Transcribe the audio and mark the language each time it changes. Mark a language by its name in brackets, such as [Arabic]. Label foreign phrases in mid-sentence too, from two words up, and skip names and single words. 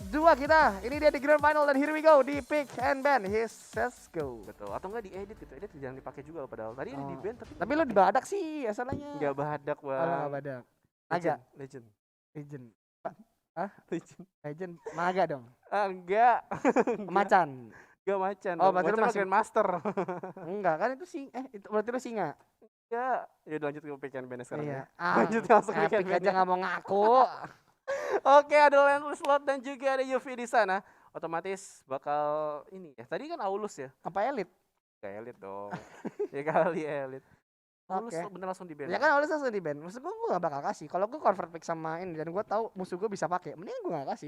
[Indonesian] kedua kita. Ini dia di [English] grand final dan here we go di pick and ban. Let's go. [Indonesian] Betul. Atau enggak diedit gitu. Edit jangan dipakai juga padahal. Tadi ini di ban Tapi lo dibadak sih asalnya. enggak badak, Bang. Oh, enggak badak. Naga. Legend. Legend. Legend. Legend. Naga dong. Enggak. Macan. Enggak macan. Oh, berarti lu masih master. Enggak kan itu itu berarti lu singa. Ya, lanjut ke [English] pick and ban [Indonesian] sekarang Iya. ya. Lanjut langsung [English] pick and [Indonesian] Epic ban. aja nggak mau ngaku. Oke, ada Landless Slot dan juga ada UV di sana. Otomatis bakal ini ya. Tadi kan Aulus ya. Apa elit? Gak elit dong. Ya kali elit. Aulus Oke. bener langsung di ban. Ya kan Aulus langsung di ban. Maksud gue gak bakal kasih. Kalau gue [English] convert pick [Indonesian] sama ini dan gue tahu musuh gue bisa pakai, mendingan gue gak kasih.